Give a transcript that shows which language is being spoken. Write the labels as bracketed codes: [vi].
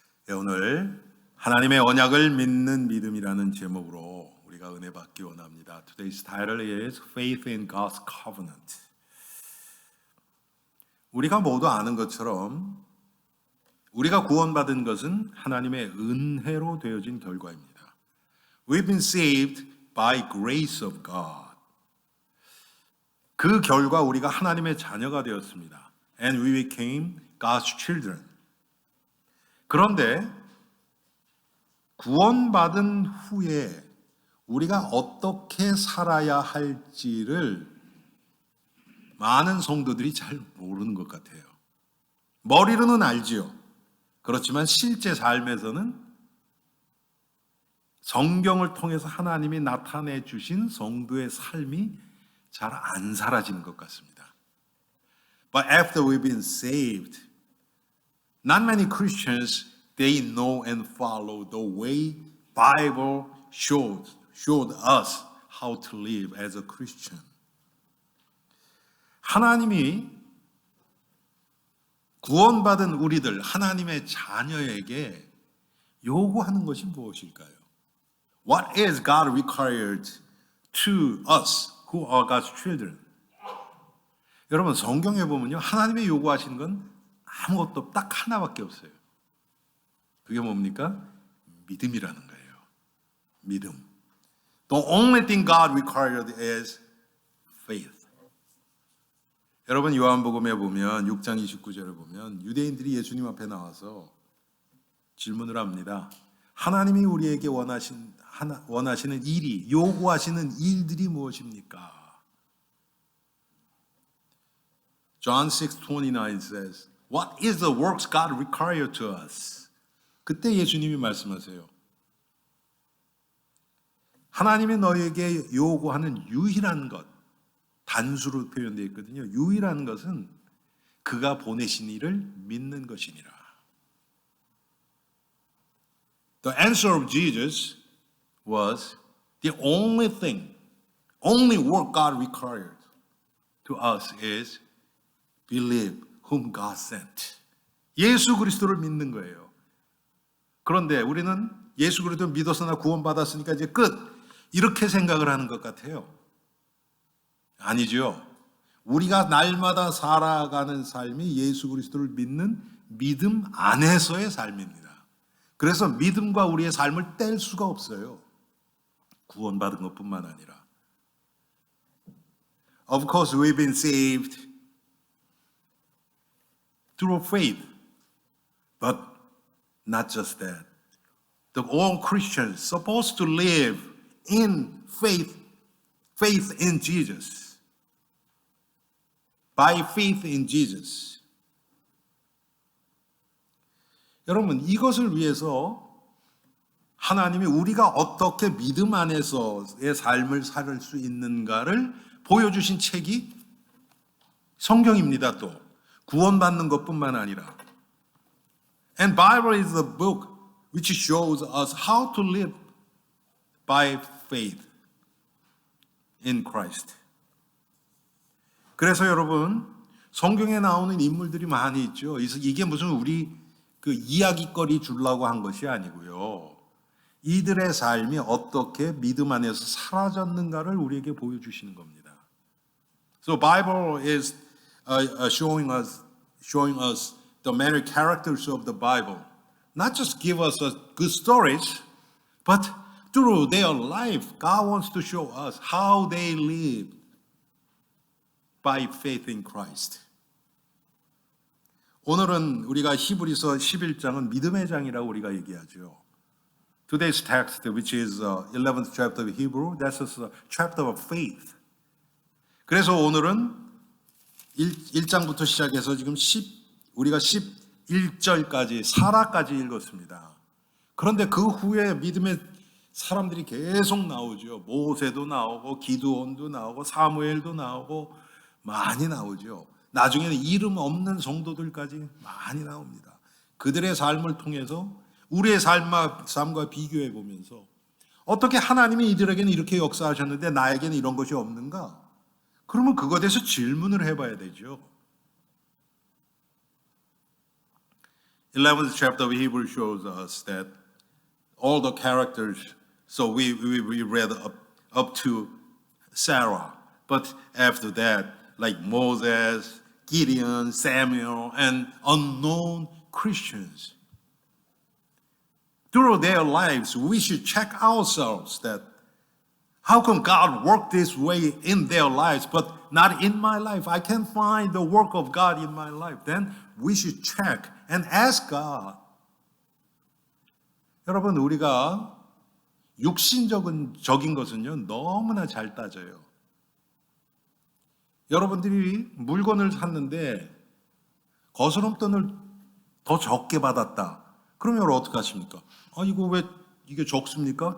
[ko] 오늘 하나님의 언약을 믿는 믿음이라는 제목으로 우리가 은혜 받기 원합니다. [en] Today's title is Faith in God's Covenant. [ko] 우리가 모두 아는 것처럼 우리가 구원받은 것은 하나님의 은혜로 되어진 결과입니다. [en] We've been saved by grace of God. [ko] 그 결과 우리가 하나님의 자녀가 되었습니다. [en] And we became God's children. [ko] 그런데 구원받은 후에 우리가 어떻게 살아야 할지를 많은 성도들이 잘 모르는 것 같아요. 머리로는 알지요. 그렇지만 실제 삶에서는 성경을 통해서 하나님이 나타내 주신 성도의 삶이 잘 안 살아지는 것 같습니다. [en] But after we've been saved, not many Christians, they know and follow the way Bible showed us how to live as a Christian. [ko] 하나님이 구원받은 우리들, 하나님의 자녀에게 요구하는 것이 무엇일까요? [en] What is God required to us who are God's children? [ko] 여러분 성경에 보면요, 하나님의 요구하시는 건 아무것도 딱 하나밖에 없어요. 그게 뭡니까? 믿음이라는 거예요. 믿음. [en] The only thing God required is faith. [ko] 여러분 요한복음에 보면 6장 29절을 보면 유대인들이 예수님 앞에 나와서 질문을 합니다. 하나님이 우리에게 원하시는 일이, 요구하시는 일들이 무엇입니까? [en] John 6:29 says, What is the works God required to us? [ko] 그때 예수님이 말씀하세요. 하나님이 너에게 요구하는 유일한 것, 단수로 표현되어 있거든요. 유일한 것은 그가 보내신 이를 믿는 것이니라. [en] The answer of Jesus was the only thing, only work God required to us is believe whom God sent. [ko] 예수 그리스도를 믿는 거예요. 그런데 우리는 예수 그리스도를 믿어서 나 구원받았으니까 이제 끝. 이렇게 생각을 하는 것 같아요. 아니죠. 우리가 날마다 살아가는 삶이 예수 그리스도를 믿는 믿음 안에서의 삶입니다. 그래서 믿음과 우리의 삶을 뗄 수가 없어요. 구원받은 것뿐만 아니라. [en] Of course, we've been saved through faith. But not just that. All Christians supposed to live in faith in Jesus. By faith in Jesus. [ko] 여러분, 이것을 위해서 하나님이 우리가 어떻게 믿음 안에서의 삶을 살 수 있는가를 보여주신 책이 성경입니다. 또 구원받는 것뿐만 아니라. [en] And Bible is the book which shows us how to live by faith in Christ. [ko] 그래서 여러분, 성경에 나오는 인물들이 많이 있죠. 이게 무슨 우리 그 이야기거리 주려고 한 것이 아니고요. 이들의 삶이 어떻게 믿음 안에서 사라졌는가를 우리에게 보여주시는 겁니다. [en] So Bible is showing us the many characters of the Bible. Not just give us good stories, but through their life, God wants to show us how they live by faith in Christ. [ko] 오늘은 우리가 히브리서 11장은 믿음의 장이라고 우리가 얘기하죠. [en] Today's text, which is 11th chapter of Hebrew, that's a chapter of faith. [ko] 그래서 오늘은 1장부터 시작해서 지금 우리가 11절까지 사라까지 읽었습니다. 그런데 그 후에 믿음의 사람들이 계속 나오죠. 모세도 나오고 기드온도 나오고 사무엘도 나오고 많이 나오죠. 나중에는 이름 없는 성도들까지 많이 나옵니다. 그들의 삶을 통해서 우리의 삶과 비교해 보면서 어떻게 하나님이 이들에게는 이렇게 역사하셨는데 나에게는 이런 것이 없는가? 그러면 그것에 대해서 질문을 해봐야 되죠. [en] 11th chapter of Hebrew shows us that all the characters, so we read up to Sarah. But after that, like Moses, Gideon, Samuel, and unknown Christians. Through their lives, we should check ourselves that how come God worked this way in their lives, but not in my life? I can't find the work of God in my life. Then we should check and ask God. [ko] 여러분, 우리가 육신적인 것은요, 너무나 잘 따져요. 여러분들이 물건을 샀는데 거스름돈을 더 적게 받았다. 그러면 여러분 어떻게 하십니까? 이거 왜 이게 적습니까?